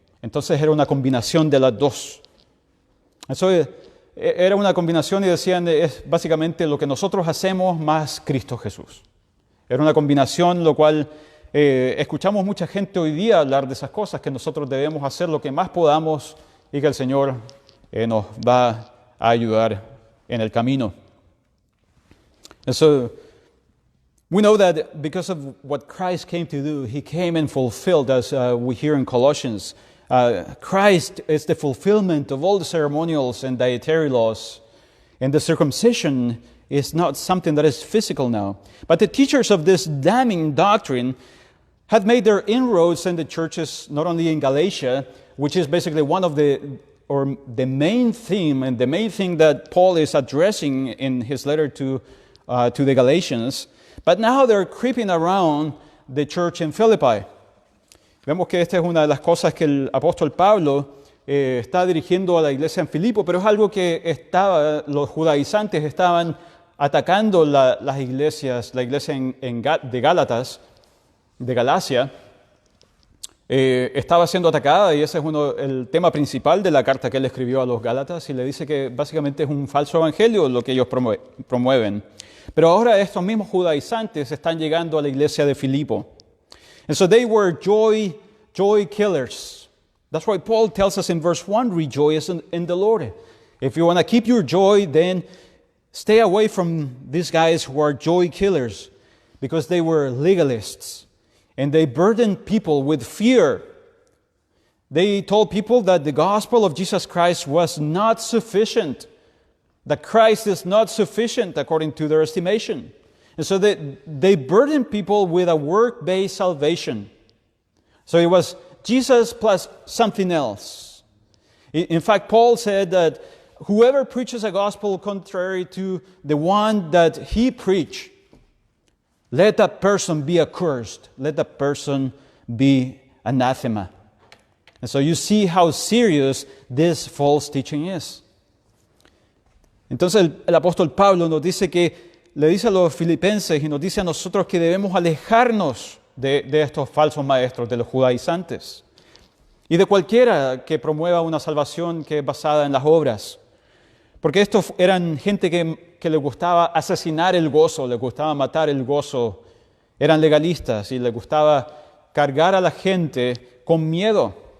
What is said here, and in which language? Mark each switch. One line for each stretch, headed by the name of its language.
Spanish: Entonces era una combinación de las dos. Eso era una combinación y decían, es básicamente lo que nosotros hacemos más Cristo Jesús. Era una combinación, lo cual escuchamos mucha gente hoy día hablar de esas cosas, que nosotros debemos hacer lo que más podamos y que el Señor nos va a ayudar en el camino.
English: And so we know that because of what Christ came to do, He came and fulfilled, as we hear in Colossians. Christ is the fulfillment of all the ceremonials and dietary laws. And the circumcision is not something that is physical now. But the teachers of this damning doctrine had made their inroads in the churches, not only in Galatia, which is basically the main theme and the main thing that Paul is addressing in his letter to the Galatians, but now they're creeping around the church in Philippi.
Spanish: Vemos que esta es una de las cosas que el apóstol Pablo está dirigiendo a la iglesia en Filipo, pero es algo que los judaizantes estaban atacando las iglesias, la iglesia de Gálatas, de Galacia, estaba siendo atacada, y ese es el tema principal de la carta que él escribió a los Gálatas, y le dice que básicamente es un falso evangelio lo que ellos promueven. Pero ahora estos mismos judaizantes están llegando a la iglesia de Filipo.
English: And so they were joy killers. That's why Paul tells us in verse 1, rejoice in the Lord. If you want to keep your joy, then stay away from these guys who are joy killers, because they were legalists and they burdened people with fear. They told people that the gospel of Jesus Christ was not sufficient, that Christ is not sufficient according to their estimation. And so they burdened people with a work-based salvation. So it was Jesus plus something else. In fact, Paul said that whoever preaches a gospel contrary to the one that he preached, let that person be accursed. Let that person be anathema. And so you see how serious this false teaching is.
Spanish: Entonces el apóstol Pablo nos dice le dice a los filipenses y nos dice a nosotros que debemos alejarnos de estos falsos maestros, de los judaizantes, y de cualquiera que promueva una salvación que es basada en las obras. Porque estos eran gente que les gustaba asesinar el gozo, les gustaba matar el gozo, eran legalistas y les gustaba cargar a la gente con miedo.